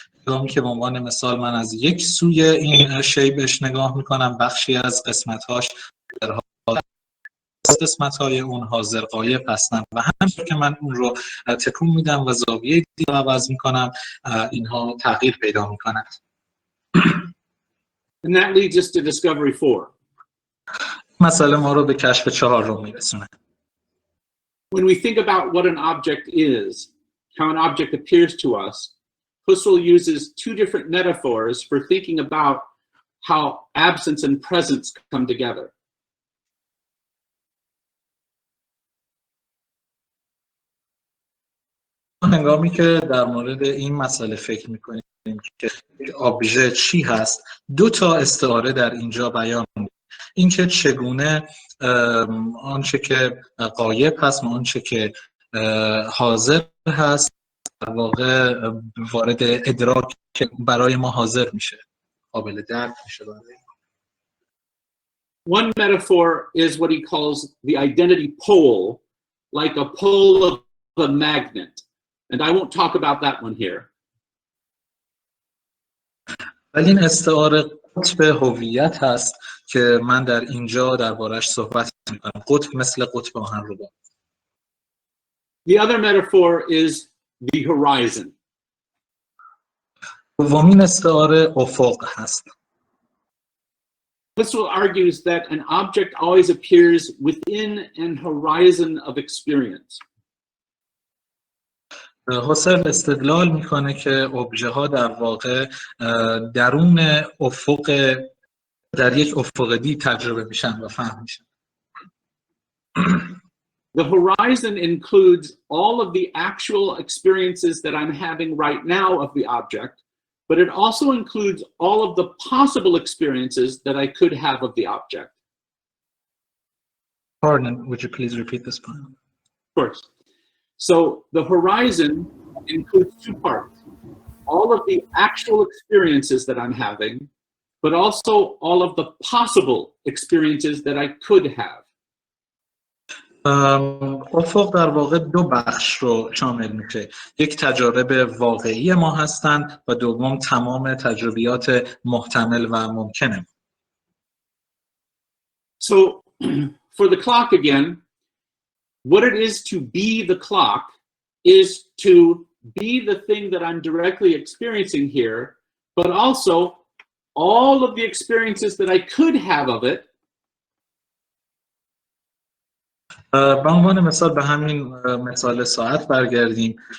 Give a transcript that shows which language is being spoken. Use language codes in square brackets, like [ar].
[fa] هنگامی که به عنوان مثال من از یک سوی این شی بهش نگاه میکنم، بخشی از قسمت‌هاش در قسمت‌های اون حاضر غایب هستن و همینطور که من اون رو تکون میدم و زاویه دید رو عوض میکنم، اینها تغییر پیدا میکنند. [en] And that leads us to discovery 4. [fa] مسئله ما رو به کشف 4 رو میرسونه. [en] When we think about what an object is, how an object appears to us, Husserl uses 2 different metaphors for thinking about how absence and presence come together. [fa] هنگامی که در مورد این مسئله فکر میکنیم که ابژه چی هست، 2 تا استعاره در اینجا بیان میشه. اینکه چگونه آنچه که غایب هست و آنچه که حاضر هست در واقع وارد ادراک برای ما حاضر میشه، قابل درک میشه برای ما. [en] One metaphor is what he calls the identity pole, like a pole of a magnet. And I won't talk about that one here. [fa] ولی این استعاره قطب هویت هست که من در اینجا دربارش صحبت میکنم. قطب مثل قطب آهنربا. [en] The other metaphor is the horizon. [fa] دومین استعاره افق هست. [en] Husserl argues that an object always appears within an horizon of experience. [fa] حسل استدلال میکنه که ابژه ها در واقع درون افق در یک افق دی تجربه میشن و فهم میشن. [en] The horizon includes all of the actual experiences that I'm having right now of the object, but it also includes all of the possible experiences that I could have of the object. Pardon, would you please repeat this point? Of course. So the horizon includes two parts. All of the actual experiences that I'm having, but also all of the possible experiences that I could have. [fa] افق در واقع دو بخش رو شامل میشه. یک تجارب واقعی ما هستند و دوم تمام تجربیات محتمل و ممکنه. [en] So for the clock again, what it is to be the clock is to be the thing that I'm directly experiencing here, but also all of the experiences that I could have of it. [fa] به عنوان مثال به همین مثال ساعت برگردیم.